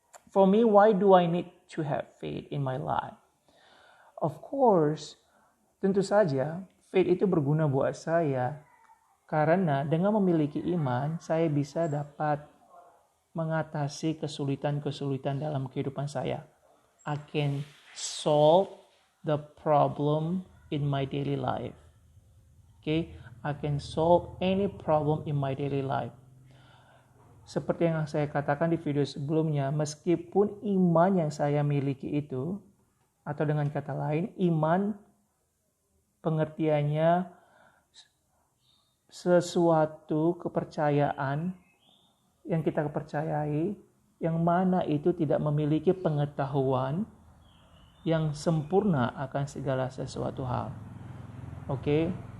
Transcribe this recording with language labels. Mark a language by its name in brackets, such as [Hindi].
[English] For me, why do I need to have faith in my life? Of course, [Indonesian] tentu saja faith itu berguna buat saya karena dengan memiliki iman, saya bisa dapat mengatasi kesulitan-kesulitan dalam kehidupan saya. [English] I can solve the problem in my daily life. Okay? I can solve any problem in my daily life. [Indonesian] Seperti yang saya katakan di video sebelumnya, meskipun iman yang saya miliki itu, atau dengan kata lain, iman pengertiannya sesuatu kepercayaan yang kita percayai, yang mana itu tidak memiliki pengetahuan yang sempurna akan segala sesuatu hal. Oke?